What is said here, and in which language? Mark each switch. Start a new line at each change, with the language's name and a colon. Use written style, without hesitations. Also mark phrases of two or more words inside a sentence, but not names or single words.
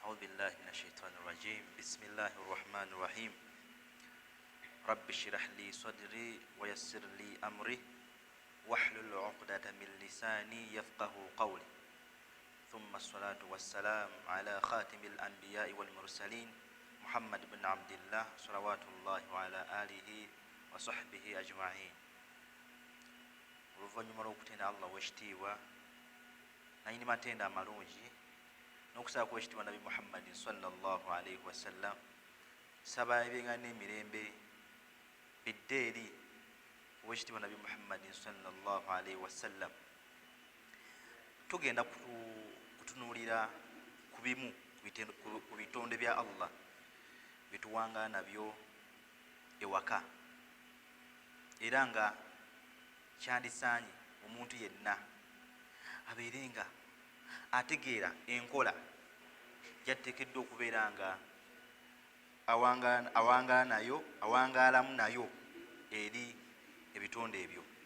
Arabic: أعوذ بالله من الشيطان الرجيم بسم الله الرحمن الرحيم رب اشرح لي صدري ويسر لي أمري واحلل عقدة من لساني يفقه قولي ثم الصلاة والسلام على خاتم الأنبياء والمرسلين محمد بن عبد الله صلوات الله وعلى آله وصحبه أجمعين.
Ganda: oluvannyuma lw'okutenda allah wekitiibwa nayini matenda amalungi n'okusaba kwekitiibwa nabi
Arabic: محمد صلى الله عليه وسلم
Ganda: saba ebyengana n'emirembe bidde eri owekitiibwa nabi
Arabic: محمد صلى الله عليه وسلم.
Ganda: Tugenda kutunuulira ku bimu ku bitonde bya allah byetuwangana nabyo ewaka era nga kyandisaanye omuntu yenna abeere nga ategeera enkola gyateekeddwa okubeera nga awangaalamu nayo eri ebitonde ebyo.